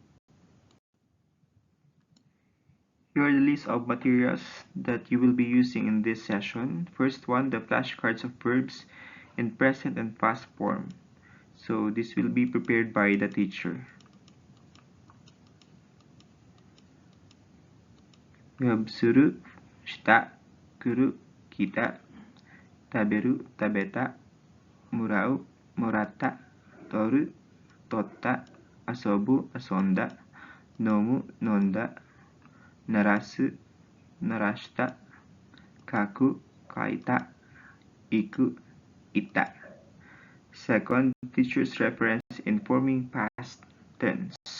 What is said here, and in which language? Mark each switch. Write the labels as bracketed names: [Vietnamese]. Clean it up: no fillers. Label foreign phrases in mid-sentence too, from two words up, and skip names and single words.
[English] Here are the list of materials that you will be using in this session. First one, the flashcards of verbs in present and past form. So this will be prepared by the teacher. You have [Japanese] する、した、くる、きた、たべる、たべた, もらう、もらった、とる、とった、あそぶ、あそんだ、のむ、のんだ、ならす、ならした、かく、かいた、いく、いた. [English] Second, teacher's reference in forming past tense.